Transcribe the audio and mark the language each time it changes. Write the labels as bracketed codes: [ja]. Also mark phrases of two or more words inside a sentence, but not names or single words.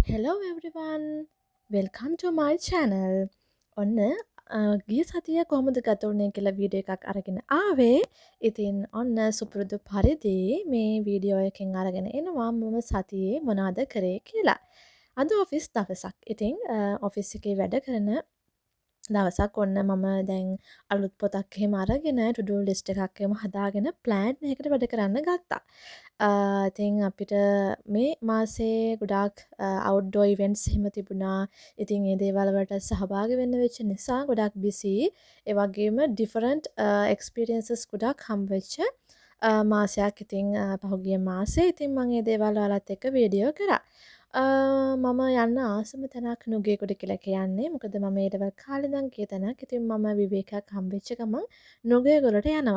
[en] Hello everyone! Welcome to my channel. [si] ඔන්න ගිය සතිය කොහොමද ගත වුනේ කියලා වීඩියෝ එකක් අරගෙන ආවේ. ඉතින් ඔන්න සුපුරුදු පරිදි මේ වීඩියෝ එකෙන් අරගෙන එනවා මම සතියේ මොනවද කරේ කියලා. අද ඔෆිස් දවසක්. ඉතින් ඔෆිස් එකේ වැඩ කරන දවසක් ඔන්න මම දැන් අලුත් පොතක් එහෙම අරගෙන [en] to do list [si] එකක් එහෙම හදාගෙන plan එකකට වැඩ කරන්න ගත්තා. ඉතින් අපිට මේ මාසේ ගොඩාක් [en] outdoor events [si] එහෙම තිබුණා. ඉතින් ඒ දේවල් වලට සහභාගී වෙන්න වෙච්ච නිසා ගොඩාක් busy. ඒ වගේම [en] different experiences [si] ගොඩාක් හම්බ වෙච්ච මාසයක්. ඉතින් පහුගිය මාසේ ඉතින් මම මේ දේවල් ඔයාලත් එක්ක වීඩියෝ කරා. මම යන්න ආසම තැනක් නුගේගොඩ කියලා කියන්නේ. මොකද මම ඒ ඩවල් කාලේ ඉඳන් ගිය තැනක්. ඉතින් මම විවේකයක් හම්බෙච්ච ගමන් නුගේගොඩට යනවා.